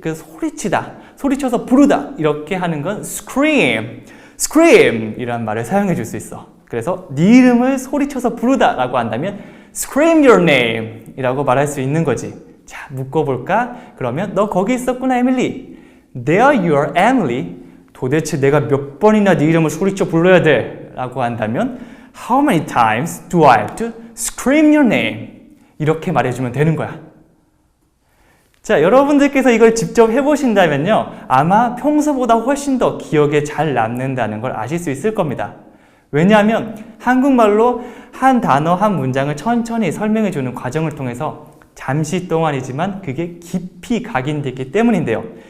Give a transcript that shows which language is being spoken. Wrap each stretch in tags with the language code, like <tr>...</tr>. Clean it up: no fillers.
<ko>그래서 소리치다, 소리쳐서 부르다 이렇게 하는 건 scream, scream 이란 말을 사용해 줄 수 있어. 그래서 네 이름을 소리쳐서 부르다 라고 한다면 scream your name 이라고 말할 수 있는 거지. 자, 묶어볼까? 그러면 너 거기 있었구나, 에밀리.</ko> <en>There you are, Emily.</en> <ko>도대체 내가 몇 번이나 네 이름을 소리쳐 불러야 돼?</ko> <en>라고 한다면 How many times do I have to scream your name?</en> <ko>이렇게 말해주면 되는 거야. 자, 여러분들께서 이걸 직접 해보신다면요. 아마 평소보다 훨씬 더 기억에 잘 남는다는 걸 아실 수 있을 겁니다. 왜냐하면 한국말로 한 단어, 한 문장을 천천히 설명해주는 과정을 통해서 잠시 동안이지만 그게 깊이 각인됐기 때문인데요.</ko>